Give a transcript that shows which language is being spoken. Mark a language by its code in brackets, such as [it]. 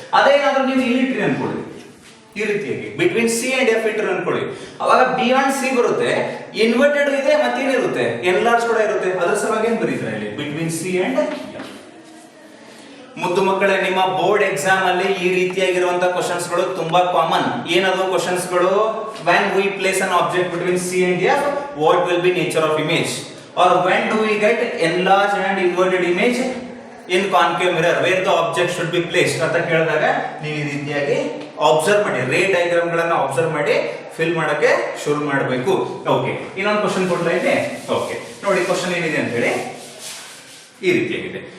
[kn] ಅದೇನಾದ್ರೂ ನೀವು ಇಲ್ಲಿ ಇಟ್ರಿ ಅನ್ಕೊಳ್ಳಿ, ಈ ರೀತಿಯಾಗಿ ಬಿಟ್ವೀನ್ ಸಿ ಅಂಡ್ ಎಫ್ ಇಟ್ಟರು ಅನ್ಕೊಳ್ಳಿ, ಅವಾಗ ಬಿಯಾಂಡ್ ಸಿ ಬರುತ್ತೆ, ಇನ್ವರ್ಟೆಡ್ ಇದೆ ಮತ್ತೇನಿರುತ್ತೆ, ಎನ್ಲಾರ್ಜ್ ಕೂಡ ಇರುತ್ತೆ. ಅದರ ಸಲುವಾಗಿ ಏನ್ ಬರೀತಾರೆ ಇಲ್ಲಿ, ಬಿಟ್ವೀನ್ ಸಿ ಅಂಡ್ ಎಫ್. ಮುದ್ದು ಮಕ್ಕಳೇ, ನಿಮ್ಮ ಬೋರ್ಡ್ ಎಕ್ಸಾಮ್ ಅಲ್ಲಿ ಈ ರೀತಿಯಾಗಿರುವಂತಹ ಕ್ವಶನ್ಸ್ ಗಳು ತುಂಬಾ ಕಾಮನ್. ಏನದು ಕ್ವಶನ್ಸ್ ಗಳು? [en] when we place an object between C and F, what will be nature of image? or when do we get enlarged and inverted image in concave mirror where the object should be placed [kn] ಅಂತ ಕೇಳಿದಾಗ ನೀವು ಈ ರೀತಿಯಾಗಿ observe ಮಾಡಿ, ray diagram ಗಳನ್ನ observe ಮಾಡಿ fill ಮಾಡಕ್ಕೆ ಶುರು ಮಾಡಬೇಕು. ಓಕೆ, ಇನ್ನೊಂದು ಕ್ವಶನ್ ಕೊಡ್ತಾ ಇದೆ. ಓಕೆ ನೋಡಿ, ಕ್ವಶನ್ ಏನಿದೆ ಅಂತ ಹೇಳಿ ಈ ರೀತಿಯಾಗಿದೆ.